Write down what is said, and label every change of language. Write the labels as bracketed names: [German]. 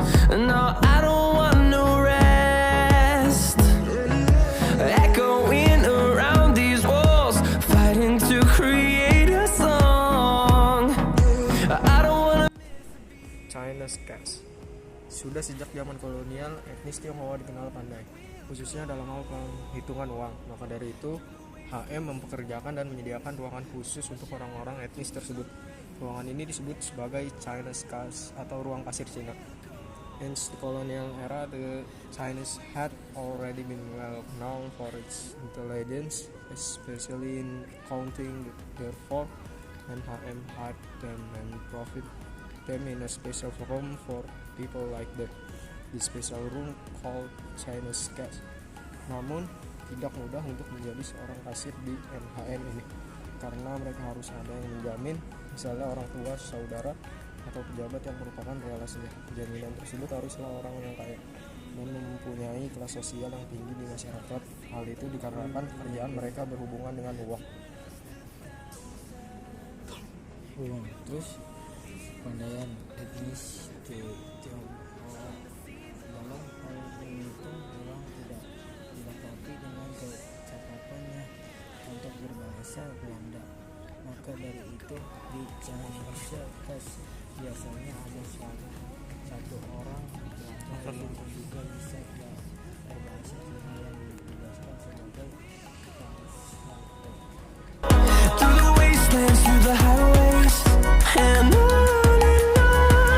[English] No, I don't want no rest, echoing around these walls, fighting to create a song. I don't wanna. China's Cats. [Indonesian] Sudah sejak zaman kolonial, etnis Tionghoa dikenal pandai, khususnya dalam hal penghitungan uang. Maka dari itu, HM mempekerjakan dan menyediakan ruangan khusus untuk orang-orang etnis tersebut. Ruangan ini disebut sebagai China's Cats atau ruang kasir Cina. [English] In the colonial era, the Chinese had already been well known for its intelligence, especially in counting. Therefore, and HM hired them and profit them in a special room for people like them. The special room called Chinese Cats. [Indonesian] Namun, tidak mudah untuk menjadi seorang kasir di NHM ini, karena mereka harus ada yang menjamin, misalnya orang tua, saudara, atau pejabat yang merupakan relasinya. Jaminan tersebut haruslah orang yang kaya dan mempunyai kelas sosial yang tinggi di masyarakat. Hal itu dikarenakan pekerjaan mereka berhubungan dengan uang. Terus kepandaian etnis Tionghoa dalam hal menghitung uang tidak dilengkapi dengan kecakapannya untuk berbahasa Belanda. Maka dari itu di Chinese Cats biasanya ada satu orang pelajar yang juga bisa berbahasa Cina yang ditugaskan sebagai translator. [English] Through the wastelands, through the highways, and on we'll go.